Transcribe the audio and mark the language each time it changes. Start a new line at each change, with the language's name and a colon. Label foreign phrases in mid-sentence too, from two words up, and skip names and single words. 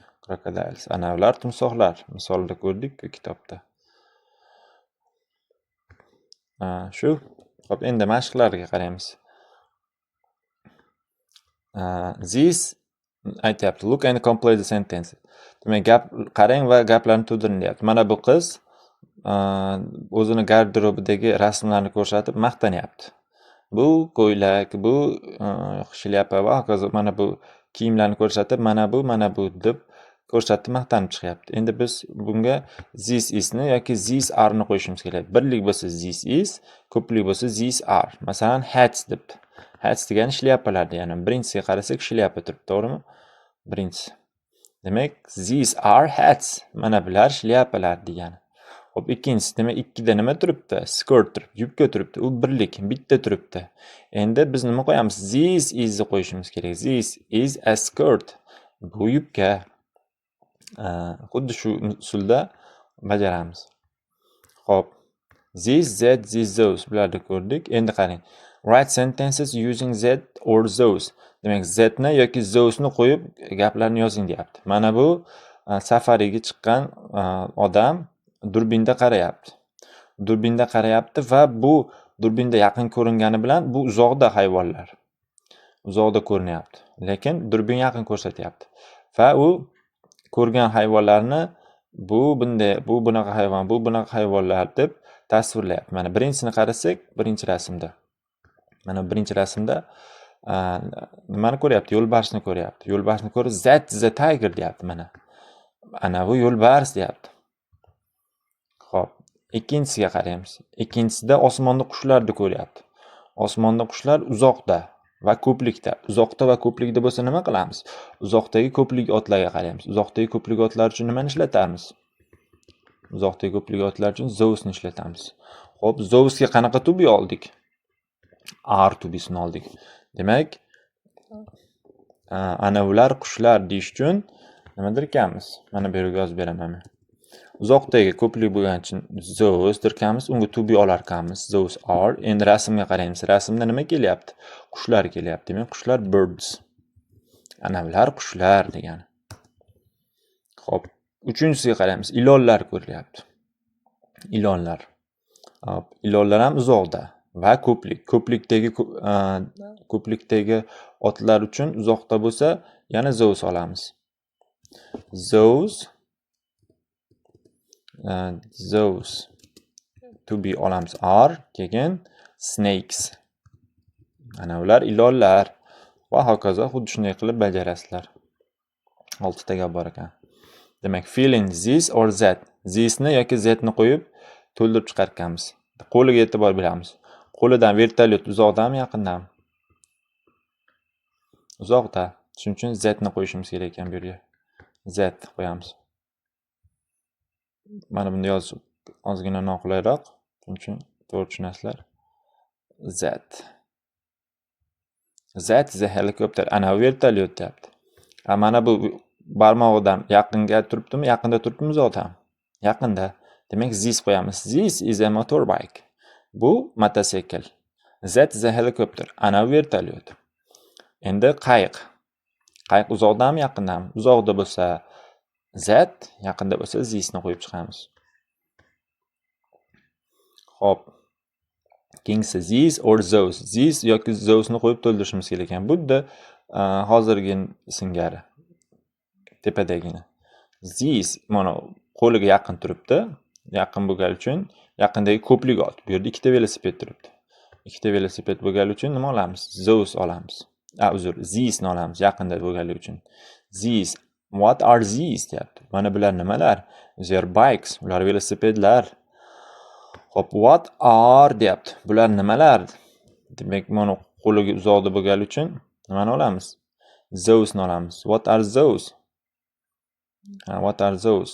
Uzbek: Crocodiles. Ana ular timsohlar. Misolda ko'rdik-ku kitobda. Shu. Xo'p, endi mashqlarga qaraymiz. This aytyapti.
English: Look and complete the sentence.
Uzbek: Demak, qarang va gaplarni to'ldiring deyapti. Mana bu qiz o'zini garderobidagi rasmlarni ko'rsatib maqtanyapti. Bu ko'ylak, bu shlyapa va hokazo. Mana bu kiyimlarni ko'rsatib, mana bu deb ko'rsatib maqtanib chiqyapti. Endi biz bunga
English: this isni
Uzbek: yoki
English: these are
Uzbek: ni qo'yishimiz kerak. Birlik bo'lsa
English: this is,
Uzbek: ko'plik bo'lsa
English: these are.
Uzbek: Masalan, hats debdi. Hats degani shlyapalar degani. Birinchisiga qarasak shlyapa turibdi, to'g'rimi? Birinchisi. Demak,
English: these are hats.
Uzbek: Mana bular shlyapalar degani. Xo'p, ikkinchisi, demak, ikkida nima turibdi? Skirt turibdi, yubka turibdi. U birlik, bitta turibdi. Endi biz nima qo'yamiz?
English: This is
Uzbek: ni qo'yishimiz kerak.
English: This is a skirt.
Uzbek: Bu yubka. Xuddi shu usulda bajaramiz. Xo'p.
English: This, that, these, those
Uzbek: bularni ko'rdik. Endi qarang.
English: Write sentences using that or those.
Uzbek: Demak, that ni yoki those ni qo'yib gaplarni yozing deyapti. Mana bu safariga chiqqan odam durbinda qarayapti. Durbinda qarayapti va bu durbinda yaqin ko'ringani bilan bu uzoqda hayvonlar. Uzoqda ko'rinyapti. Lekin durbin yaqin ko'rsatyapti. Va u ko'rgan hayvonlarni bu bunday, bu bunaqa hayvon, bu bunaqa hayvonlar deb tasvirlayapti. Mana birinchisini qarasak, birinchi rasmda. Mana birinchi rasmda nimani ko'ryapti? Yo'lbarsni ko'ryapti. Yo'lbarsni ko'rib,
English: that is a tiger
Uzbek: deyapti mana. Ana bu yo'lbars deyapti. Xo'p, ikkinchisiga qaraymiz. Ikkinchisida osmonda qushlarni ko'ryapti. Osmonda qushlar uzoqda va ko'plikda. Uzoqda va ko'plikda bo'lsa nima qilamiz? Uzoqdagi ko'plik otlarga qaraymiz. Uzoqdagi ko'plik otlar uchun nimani ishlatamiz? Uzoqdagi ko'plik otlar uchun those ni ishlatamiz. Xo'p, those ga qanaqa
English: to be
Uzbek: oldik?
English: Are to be'sini
Uzbek: oldik. Demak, ana ular qushlar deyish uchun nima dirkamiz? Mana bu yerga yozib beraman. Uzoqdagi ko'plik bo'lgani uchun those dirkamiz, unga
English: to be
Uzbek: olar ekanmiz.
English: Those are.
Uzbek: Endi rasmga qaraymiz. Rasmda nima kelyapti? Qushlar kelyapti. Demak, qushlar birds. Ana ular qushlar degani. Xo'p, uchinchisiga qaraymiz. Ilonlar ko'rilyapti. Ilonlar. Hop, ilonlar ham uzoqda va ko'plik. Ko'plikdagi otlar uchun uzoqda bo'lsa, yana those olamiz.
English: Those to be olamiz.
Uzbek: Are, keyin snakes. Ana ular ilonlar va hokazo xuddi shunday qilib bajarasizlar. 6 ta gap bor ekan. Demak,
English: fill in this or that.
Uzbek: This ni yoki that ni qo'yib to'ldirib chiqarganmiz. Qo'liga e'tibor beramiz. Qo'lidan vertolyot uzoqdami, yaqindami? Uzoqda. Shuning uchun that ni qo'yishimiz kerak ekan bu yerga. That qo'yamiz. Mana buni yozish ozgina noqulayroq. Shuning uchun to'g'ri tushunasizlar.
English: That is a helicopter.
Uzbek: Ana vertolyot deyapti. Mana bu barmog'idan yaqinga turibdimi, yaqinda turibdimi, uzoqdami? Yaqinda. Demak,
English: this qo'yamiz. This is a motorbike.
Uzbek: Bu motosikl.
English: That is a helicopter.
Uzbek: Ana vertolyot. Endi qayiq. Qayiq uzoqdami, yaqindami? Uzoqda bo'lsa that, yaqinda bo'lsa this ni qo'yib chiqamiz. Xo'p. Keyingisi
English: this or those.
Uzbek: This yoki those ni qo'yib to'ldirishimiz kerak ekan. Budda hozirgi singari. Tepadagini. This mana qo'liga yaqin turibdi. Yaqin bo'lgani uchun yaqindagi ko'plik ot. Bu yerda ikkita velosiped turibdi. Ikkita velosiped bo'lgani uchun nima olamiz? Those olamiz. Uzr, these ni olamiz yaqinda bo'lganligi uchun.
English: These, what are these deyapti.
Uzbek: Mana bular nimalar?
English: They're bikes.
Uzbek: Ular velosipedlar. Xo'p,
English: what are
Uzbek: deyapti. Bular nimalar? Demak, mana qo'liga uzoqda bo'lganligi uchun nimani olamiz? Those ni olamiz.
English: What are those? What are those?